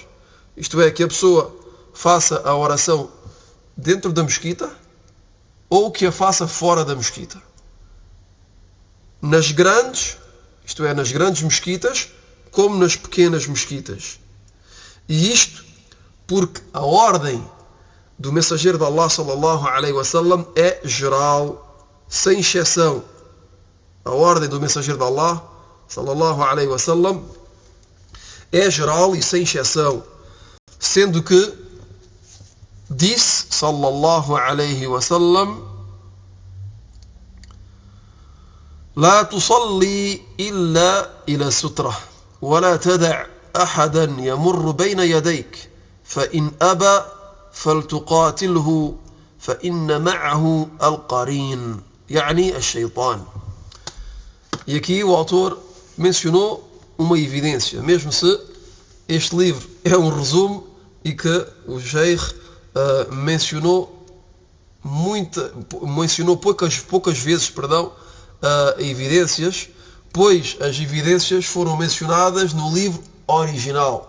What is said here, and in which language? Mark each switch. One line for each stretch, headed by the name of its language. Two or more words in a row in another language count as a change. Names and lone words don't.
Portuguese: Isto é, que a pessoa faça a oração dentro da mesquita, ou que a faça fora da mesquita. Nas grandes mesquitas, como nas pequenas mesquitas. E isto porque a ordem do mensageiro de Allah
Arabic: صلى الله عليه وسلم
Portuguese: é geral, sem exceção. A ordem do mensageiro de Allah
Arabic: صلى الله عليه وسلم
Portuguese: é geral e sem exceção, sendo que disse
Arabic: صلى الله عليه وسلم: لا تصلي إلا إلى سترة ولا تدع أحدا يمر بين يديك فإن أبى فلتقاتله فإن معه القرين يعني الشيطان.
Portuguese: E aqui o autor mencionou uma evidência, mesmo se este livro é um resumo e que o Sheikh mencionou poucas vezes, evidências, pois as evidências foram mencionadas no livro original.